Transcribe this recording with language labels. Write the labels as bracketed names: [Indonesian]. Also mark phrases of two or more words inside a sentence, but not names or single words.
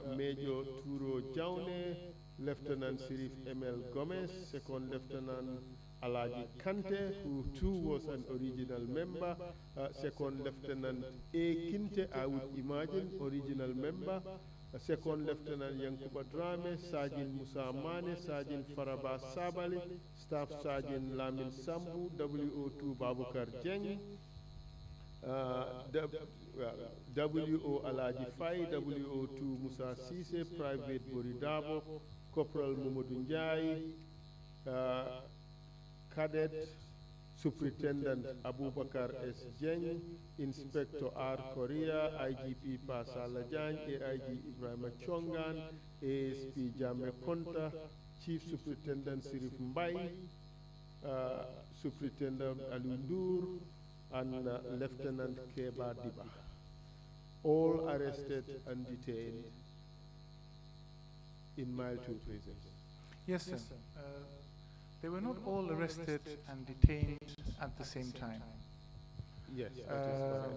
[English] Major Turo Jaune, Lieutenant Sirif M.L. Gomez, Second Lieutenant Alaji Kante, who too was an original member. Second Lieutenant A. Kinte, I would imagine, original member. Second Lieutenant Yankuba Drame, Sergeant Musa Mane, Sergeant Faraba Sabali, Staff Sergeant Lamin Sambu, WO2 Babukar Jeng, WO Alaji Fai, WO2 Musa Sise, Private Boridabo, Corporal Momodou Njai, Cadet Superintendent Abubakar S. Jeng, Inspector R. Korea, IGP Pasala Jang, AIG Ibrahim Chongan, ASP Jame Konta, Chief Superintendent Sirif Mbai, Superintendent Alundur, and Lieutenant Keba Diba. All arrested and detained in Mile 2 prison. Yes, sir. They were not all arrested and detained at the same time. Yes, that is correct.